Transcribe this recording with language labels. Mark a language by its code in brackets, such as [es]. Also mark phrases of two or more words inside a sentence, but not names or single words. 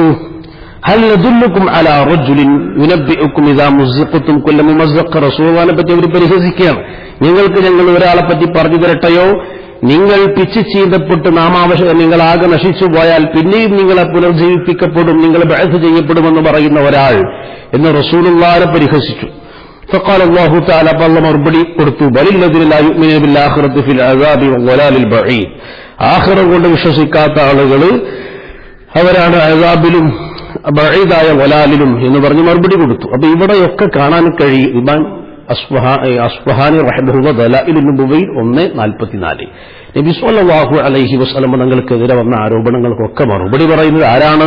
[ar] هل ندلكم على رجل ينبئكم إذا مزقتم كل ممزق, [ml] റസൂലുള്ളാഹിനെ പറ്റി അവർ പരിഹസിക്കുകയാണ്. നിങ്ങൾക്ക് ഞങ്ങൾ ഒരാളെ പറ്റി പറഞ്ഞു തരട്ടെയോ, നിങ്ങൾ പിച്ച് ചീന്തപ്പെട്ട് നിങ്ങളാകെ നശിച്ചു പോയാൽ പിന്നെയും നിങ്ങളെ പുനർജീവിപ്പിക്കപ്പെടും, നിങ്ങൾ ബഅസ് ചെയ്യപ്പെടുമെന്ന് പറയുന്ന ഒരാൾ എന്ന് റസൂലുള്ളാഹിനെ പരിഹസിച്ചു. [ar] فقال الله تعالى, الله [ml] മറുപടി കൊടുത്തു, [ar] بل الذين لا يؤمنون بالآخرة في العذاب والضلال البعيد, [ml] ആഖിറ കൊണ്ട് വിശ്വസിക്കാത്ത ആളുകൾ അവരാണ് അസാബിലും ബഈദായ വലാലിലും എന്ന് പറഞ്ഞ് മറുപടി കൊടുത്തു. അപ്പൊ ഇവിടെയൊക്കെ കാണാൻ കഴിയും ഇമാം അസ്ഫഹാനി റഹിമഹുല്ലാഹ് ദലായിലുൻ നുബുവയിൽ 1:44 നബി [ar] صلى الله عليه وسلم [ml] തങ്ങൾക്കെതിരെ വന്ന ആരോപണങ്ങൾക്കൊക്കെ മറുപടി പറയുന്നത് ആരാണ്?